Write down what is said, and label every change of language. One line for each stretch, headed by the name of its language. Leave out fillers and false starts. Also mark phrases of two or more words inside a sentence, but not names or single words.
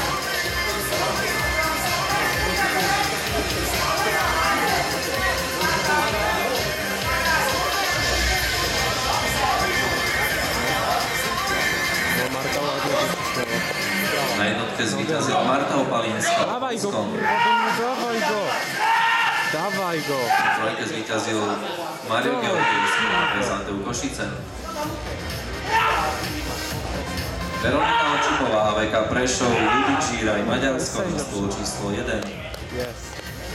Polish: No Marta ładnie wycisnęła.
Slovak: Na jednotkę zvíťazila Marta Opalínska,
Polish: Dawaj go, Polsko. kurwa, Dominik, dawaj go. Dawaj go.
Slovak: Na trojke zvíťazil Mário Georgievský, AV Zlateu Košice. Veronika Očipová, AVK Prešov, Ľudvík Žíraj, Maďarsko na stôl číslo 1.
Polish: Jest.